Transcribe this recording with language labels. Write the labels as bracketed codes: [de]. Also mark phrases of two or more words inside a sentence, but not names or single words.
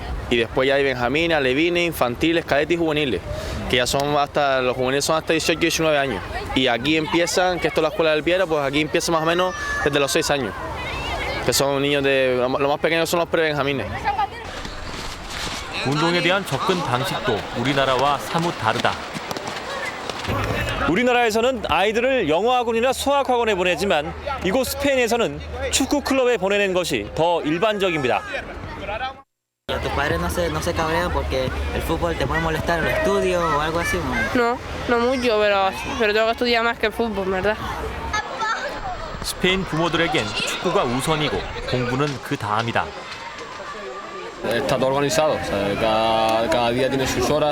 [es] Y después ya hay benjamines, alevines, infantiles, cadetes y juveniles, que ya son hasta, los juveniles son hasta 18 y 19 años. Y aquí empiezan, que esto es la escuela del Piedra, pues aquí empieza más o menos desde los 6 años, que son niños de, los más pequeños son los pre-benjamines. [ko] 운동에 대한 접근 방식도 우리나라와 사뭇 다르다. 우리나라에서는 아이들을 영어학원이나 수학학원에 보내지만 이곳 스페인에서는 축구 클럽에 보내는 것이 더 일반적입니다. [es] ¿Tus padres no se cabrean porque el fútbol te puede molestar en los estudios o algo así? No, no mucho, pero tengo que estudiar más que el fútbol, ¿verdad? [ko] 스페인 부모들에겐 축구가 우선이고 공부는 그 다음이다. [es] Está todo organizado, o sea, cada día tiene sus horas.